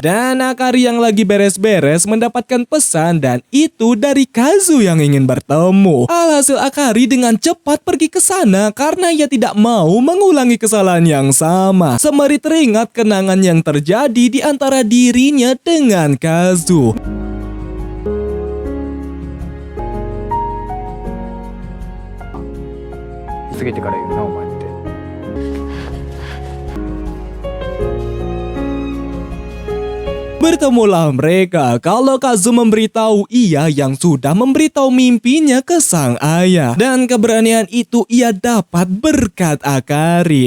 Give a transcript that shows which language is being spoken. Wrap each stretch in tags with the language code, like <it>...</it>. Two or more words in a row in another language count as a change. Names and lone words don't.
<id>Dan Akari yang lagi beres-beres mendapatkan pesan dan itu dari Kazu yang ingin bertemu. Alhasil Akari dengan cepat pergi ke sana karena ia tidak mau mengulangi kesalahan yang sama. Sembari teringat kenangan yang terjadi di antara dirinya dengan Kazu.</id> <ja>過ぎてから言うなお前って。</ja> <id>Bertemulah mereka kalau Kazu memberitahu ia yang sudah memberitahu mimpinya ke sang ayah. Dan keberanian itu ia dapat berkat Akari.</id>